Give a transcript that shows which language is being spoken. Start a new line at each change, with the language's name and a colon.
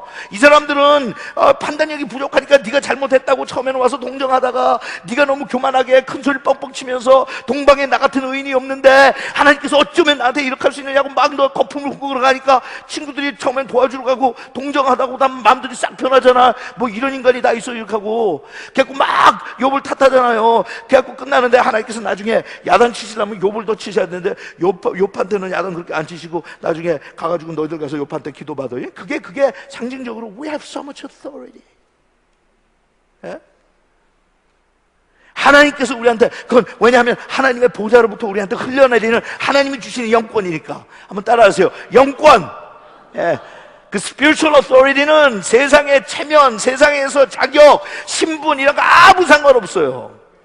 Korean: 이 사람들은 판단력이 부족하니까 네가 잘못했다고 처음에는 와서 동정하다가 네가 너무 교만하게 큰 소리 뻥뻥 치면서 동방에 나 같은 의인이 없는데 하나님께서 어쩌면 나한테 이렇게 할 수 있느냐고 막 너 거품을 붓고 그러가니까 친구들이 처음엔 도와주러 가고 동정하다고 하면 마음들이 싹 변하잖아. 뭐 이런 인간이 다 있어 이렇게 하고 그래갖고 막 욥을 탓하잖아요. 그래갖고 끝나는데 하나님께서 나중에 야단 치시려면 욥을 더 치셔야 되는데 욥한테는 야단 그렇게 안 치시고 나중에 가가지고 너희들 가서 욥한테 기도받아. 그게 상징적으로
English: we have so much authority.
Korean: 하나님께서 우리한테 그건 왜냐하면 하나님의 보좌로부터 우리한테 흘러내리는 하나님이 주시는 영권이니까. 한번 따라하세요. 영권. 그 spiritual authority는 세상의 체면, 세상에서 자격, 신분 이런 거 아무 상관없어요.